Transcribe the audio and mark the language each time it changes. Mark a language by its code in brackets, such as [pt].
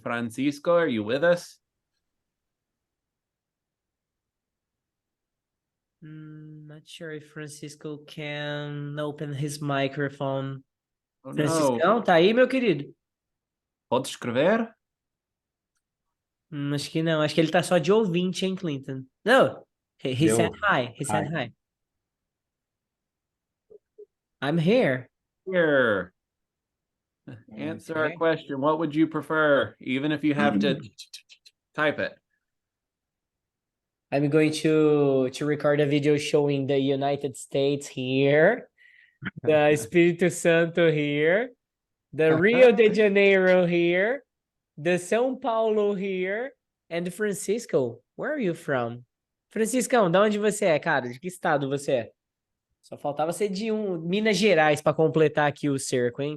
[en] Francisco, are you with us? Not sure if Francisco can open his microphone. Oh no. [pt] Franciscão, tá aí, meu querido? Pode escrever? Acho que não. Acho que ele tá só de ouvinte, hein, Clinton? [en] No. He said hi. He said hi. I'm here. Here. Answer our Okay. question. What would you prefer, even if you have to type it? I'm going to record a video showing the United States here, the Espírito Santo here, the Rio de Janeiro here, the São Paulo here, and Francisco. Where are you from? [pt] Franciscão, de onde você é, cara? De que estado você é? Só faltava ser de Minas Gerais para completar aqui o cerco, hein?